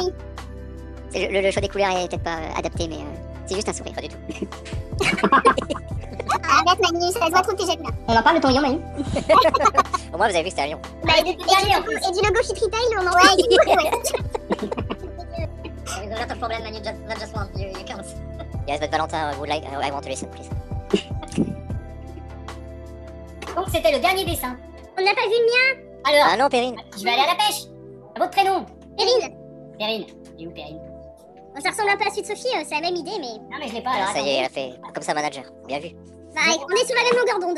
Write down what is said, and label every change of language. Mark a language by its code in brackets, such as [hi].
[fr] sourit. C'est le choix des couleurs est peut-être pas adapté, mais c'est juste un sourire, pas du tout. Arrête Manu, ça se voit trop que t'es jaloux là. On en parle de ton lion, Manu? Au moins, vous avez vu que c'était un lion. Bah, et du logo Fit Retail, on en ouais, du coup, ouais. [en] There is a lot of problem and you not just want, you can't. Yes, but Valentin would like, I want to listen, please. [fr] Donc c'était le dernier dessin. On n'a pas vu le mien. Alors, Ah non, Perrine. je vais aller à la pêche. À votre prénom. Perrine. Perrine. Et où Perrine? Bon, ça ressemble un peu à celui de Sophie, c'est la même idée, mais... Non mais je l'ai pas alors. Ça y est, elle attendez. a fait comme ça, manager. Bien vu. Bah, on est sur la même longueur d'onde.